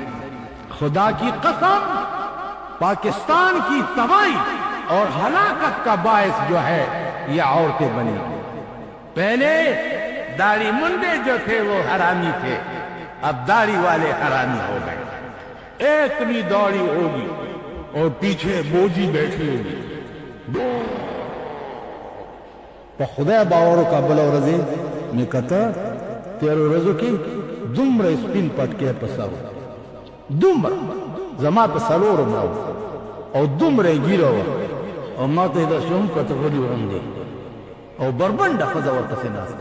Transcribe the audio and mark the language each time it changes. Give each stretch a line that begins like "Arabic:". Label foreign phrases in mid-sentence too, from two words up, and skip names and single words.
Urdu: خدا کی قسم، پاکستان کی تباہی اور ہلاکت کا باعث جو ہے یہ عورتیں بنی۔ پہلے داڑھی منڈے جو تھے وہ حرامی تھے، اب داڑھی والے حرامی ہو گئے۔ ایک بھی داڑھی ہوگی اور پیچھے بوجھی بیٹھی ہوگی۔
Pashto: په خدای باور وکړه بله ورځ مې کته تېرو ورځو کې دومره سپین پټکی په سر و، دومره زما په څلورو مړه او دومره یې ږیره وه او ما ته یې داسې هم کته غلي غوندې او بربنډه ښځه ورپسې ناسته.